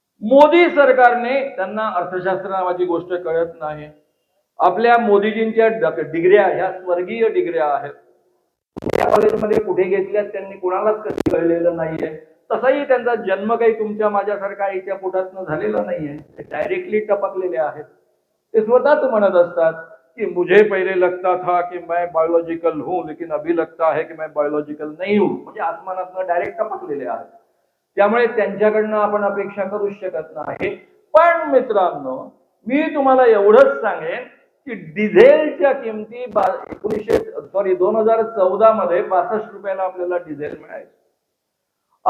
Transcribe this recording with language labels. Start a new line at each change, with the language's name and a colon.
Marathi: मोदी सरकारने, त्यांना अर्थशास्त्र नावाची गोष्ट कळत नाही. आपल्या मोदीजींच्या डिग्र्या ह्या स्वर्गीय डिग्र्या आहेत. त्या कॉलेजमध्ये कुठे घेतल्यात त्यांनी कुणालाच कधी कळलेलं नाहीये. तसाही त्यांचा जन्म काही तुमच्या माझ्यासारखा आईच्या पोटातनं झालेला नाहीये, ते डायरेक्टली टपकलेले आहेत. ते स्वतःच म्हणत असतात
Hindi: कि मुझे पहले लगता था कि मैं बायोलॉजिकल हूं, लेकिन अभी लगता है कि मैं बायोलॉजिकल नहीं हूं.
Marathi: म्हणजे आसमानातनं डायरेक्ट टपकलेले आहेत. त्यामुळे त्यांच्याकडनं आपण अपेक्षा करू शकत नाही. पण मित्रांनो, मी तुम्हाला एवढंच सांगेन की डिझेलच्या किमती 2014 मध्ये 62 रुपयाला आपल्याला डिझेल मिळायचं.